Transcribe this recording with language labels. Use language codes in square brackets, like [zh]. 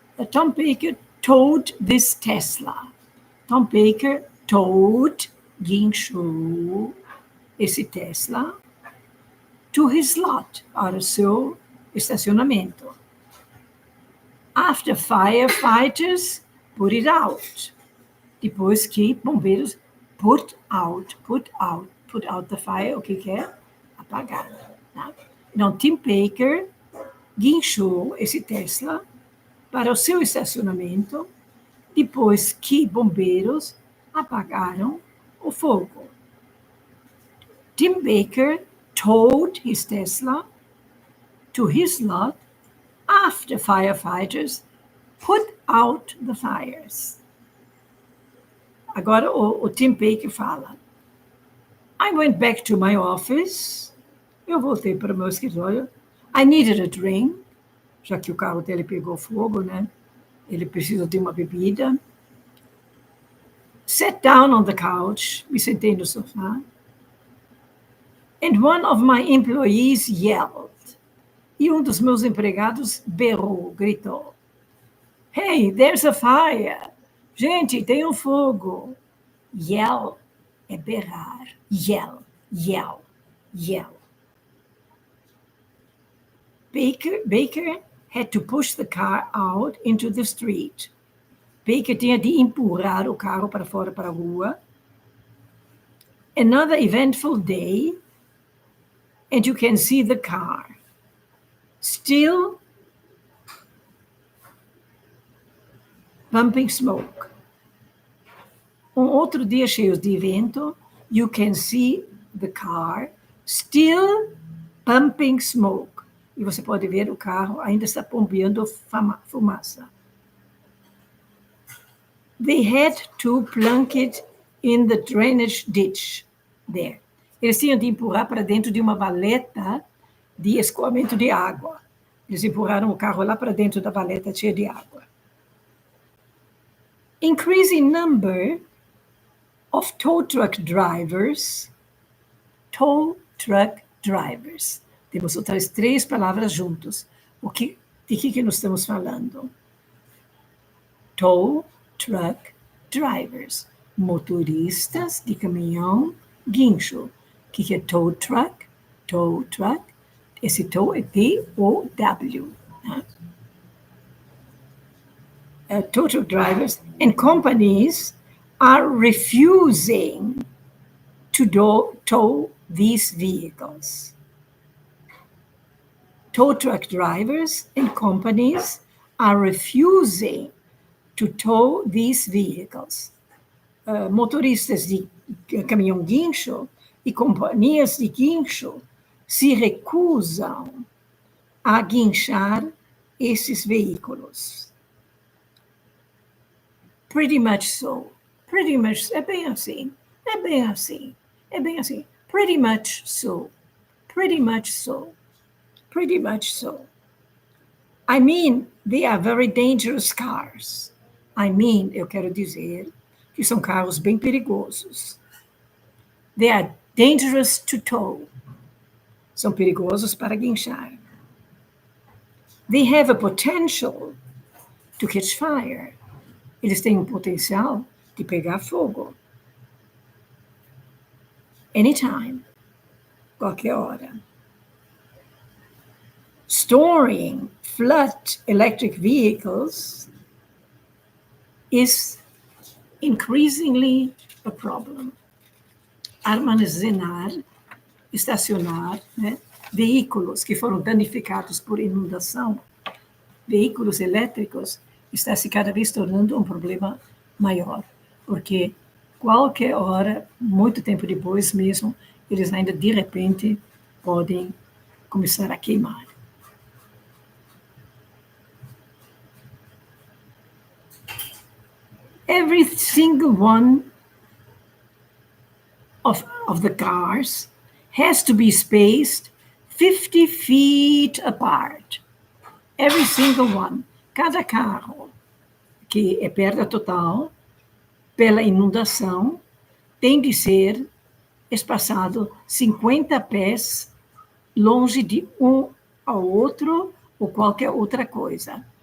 [en] Tom Baker towed this Tesla. Tom Baker towed, [pt] guinchou esse Tesla [en] to his lot, [pt] para o seu estacionamento. [en] After firefighters put it out. [pt] Depois que bombeiros [en] put out the fire, [pt] o que é? Apagar. Tá? Então, Tim Baker guinchou esse Tesla para o seu estacionamento, depois que bombeiros apagaram o fogo. [en] Tim Baker towed his Tesla to his lot after firefighters put out the fires. [pt] Agora o Tim Baker fala, [en] I went back to my office, [pt] eu voltei para o meu escritório, [en] I needed a drink, [pt] já que o carro dele pegou fogo, né? Ele precisa de uma bebida. [en] Sat down on the couch, [pt] me sentei no sofá. [en] And one of my employees yelled. [pt] E um dos meus empregados berrou, gritou. [en] Hey, there's a fire. [pt] Gente, tem um fogo. Yell é berrar. Yell, yell, yell. [en] Baker had to push the car out into the street. [pt] Baker tinha de empurrar o carro para fora, para a rua. [en] Another eventful day, and you can see the car. Still pumping smoke. [pt] Um outro dia cheio de vento, [en] you can see the car still pumping smoke. [pt] E você pode ver o carro ainda está bombeando fumaça. [en] They had to plunk it in the drainage ditch there. [pt] Eles tinham de empurrar para dentro de uma valeta de escoamento de água. Eles empurraram o carro lá para dentro da valeta cheia de água. [en] Increasing number of tow truck drivers. Tow truck drivers. [pt] Temos outras 3 palavras juntos. De que nós estamos falando? Tow truck drivers. Motoristas de caminhão guincho. O que é tow truck? Tow truck. Esse tow é T-O-W. Né? [en] Tow truck drivers and companies are refusing to tow these vehicles. Tow truck drivers and companies are refusing to tow these vehicles. [pt] Motoristas de caminhão guincho e companhias de guincho se recusam a guinchar esses veículos? [en] Pretty much so. [pt] Pretty much, é bem assim. É bem assim. É bem assim. [en] Pretty much so. Pretty much so. Pretty much so. I mean, they are very dangerous cars. [pt] I mean, eu quero dizer que são carros bem perigosos. [en] They are dangerous to tow. [pt] São perigosos para guinchar. [en] They have a potential to catch fire. [pt] Eles têm um potencial de pegar fogo. Anytime. Qualquer hora. [en] Storing flood electric vehicles is increasingly a problem. [pt] Armazenar, estacionar, né, veículos que foram danificados por inundação, veículos elétricos, está se cada vez tornando um problema maior, porque qualquer hora, muito tempo depois mesmo, eles ainda de repente podem começar a queimar. [en] Every single one of the cars has to be spaced 50 feet apart. Every single one. [pt] Cada carro que é perda total pela inundação tem de ser espaçado 50 pés longe de um ao outro ou qualquer outra coisa.